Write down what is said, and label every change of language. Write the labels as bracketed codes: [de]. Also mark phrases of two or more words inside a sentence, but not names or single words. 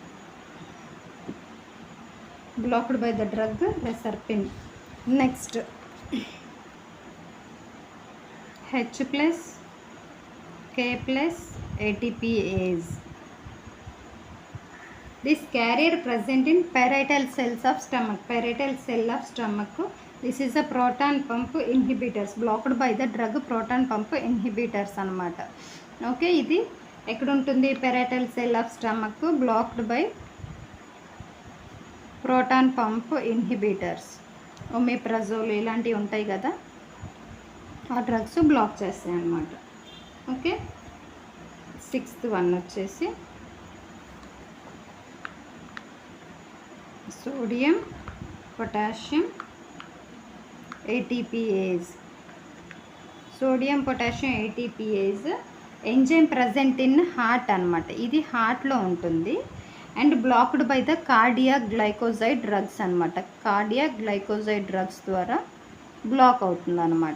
[en] Next H plus K plus ATPase. This carrier present in parietal cell of stomach. This is a proton pump inhibitors, blocked by the drug proton pump inhibitors అన్నమాట. [te] ఓకే, ఇది ఎక్కడ ఉంటుంది? [en] parietal cell of stomach, blocked by proton pump inhibitors. [te] ఒమేప్రజోల్ ఇలాంటివి ఉంటాయి కదా, ఆ [en] drugs block [te] చేస్తాయి అన్నమాట. [en] ఓకే, 6th one వచ్చేసి sodium potassium ATPase. enzyme present in heart అన్నమాట. [te] ఇది హార్ట్లో ఉంటుంది. [en] and blocked by the cardiac glycoside drugs అన్నమాట. [te] ద్వారా బ్లాక్ అవుతుంది అన్నమాట.